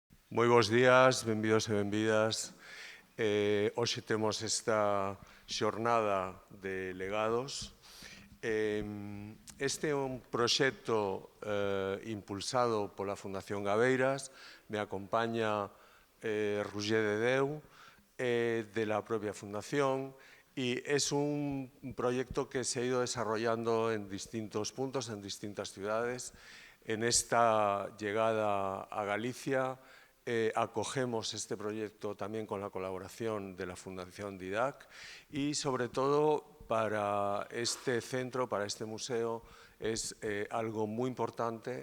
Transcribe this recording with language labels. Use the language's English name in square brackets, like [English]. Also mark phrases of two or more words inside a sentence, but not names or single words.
[Galician] Moi bons días, benvidos e benvidas. Hoxe temos esta xornada de legados. Este é un proxecto impulsado pola Fundación Gabeiras. [Spanish] Me acompaña Roger de Deu, de la propia Fundación, y es un proyecto que se ha ido desarrollando en distintos puntos, en distintas ciudades. En esta llegada a Galicia, acogemos este proyecto también con la colaboración de la Fundación Didac y sobre todo para este centro, para este museo, es algo muy importante.